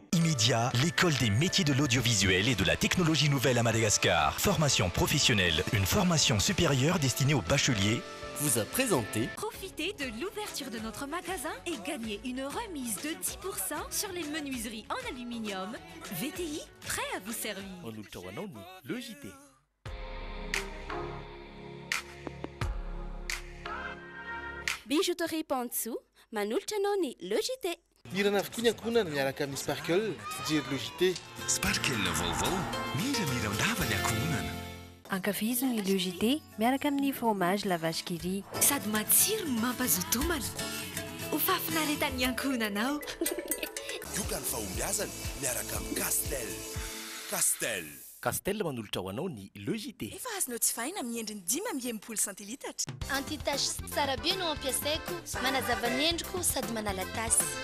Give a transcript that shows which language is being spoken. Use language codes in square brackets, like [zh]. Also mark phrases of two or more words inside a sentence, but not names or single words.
[fr] Immédiat, l'école des métiers de l'audiovisuel et de la technologie nouvelle à Madagascar. Formation professionnelle, une formation supérieure destinée aux bacheliers. Vous a présenté. Profitez de l'ouverture de notre magasin et gagnez une remise de 10% sur les menuiseries en aluminium. VTI, prêt à vous servir. Le JT. [mg] Bijouterie Pantsou, manolotra anao ny Le JT. Irana avy ankohonana miaraka amin'ny Sparkle, fijery Le JT. Sparkle vaovao, mira ndava ny ankohonana. Ankafizo ny Le JT miaraka amin'ny fromage la vache qui rit. Sady matsiro no mampazoto homana. Ho fafinaretan'ny ankohonanao. Yoga ny fahombiazana miaraka amin'ny Castel. Castel. Castel manolotra ho anao ny logité. Efa azonao tsy vaina amin'ny endriny 5 centilitatra. Antitasy tsara be no ampiasaiko, manazava ny endriko sady manala tasy.